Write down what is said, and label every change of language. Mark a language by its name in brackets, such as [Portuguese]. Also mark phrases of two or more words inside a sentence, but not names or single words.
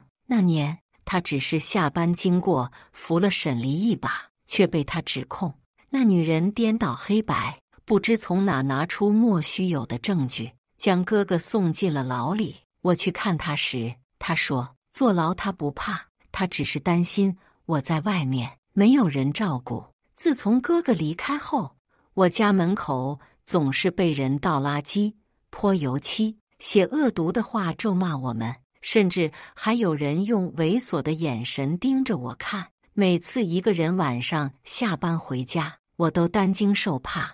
[Chinese] 那年，他只是下班經過，扶了沈麗一把，卻被他指控那女人顛倒黑白，不知從哪拿出莫須有的證據，將哥哥送進了牢裡。我去看他時，他說坐牢他不怕，他只是擔心我在外面沒有人照顧。自從哥哥離開後，我家門口總是被人倒垃圾、潑油漆、寫惡毒的話咒罵我們，甚至還有人用猥瑣的眼神盯着我看。每次一個人晚上下班回家，我都擔驚受怕。